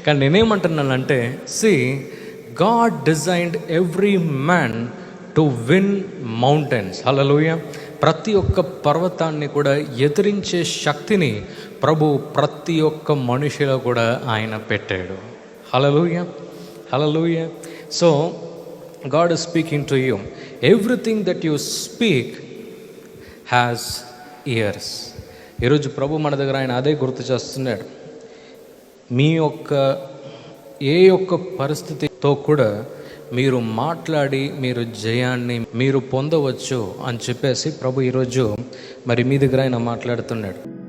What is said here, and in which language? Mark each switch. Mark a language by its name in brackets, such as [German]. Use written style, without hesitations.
[Telugu] కానీ నేనేమంటున్నానంటే, [English] God designed every man to win mountains. Hallelujah. [Telugu] ప్రతి ఒక్క పర్వతాన్ని కూడా ఎదిరించే శక్తిని ప్రభు ప్రతి ఒక్క మనిషిలో కూడా ఆయన పెట్టాడు. హల్లెలూయా, హల్లెలూయా. [English] So God is speaking to you. Everything that you speak has ears. [Telugu] ఈరోజు ప్రభు మన దగ్గర ఆయన అదే గుర్తు చేస్తున్నాడు. మీ యొక్క ఏ ఒక్క పరిస్థితితో కూడా మీరు మాట్లాడి మీరు జయాన్ని మీరు పొందవచ్చు అని చెప్పేసి ప్రభు ఈరోజు మరి మీ దగ్గర ఆయన మాట్లాడుతున్నాడు.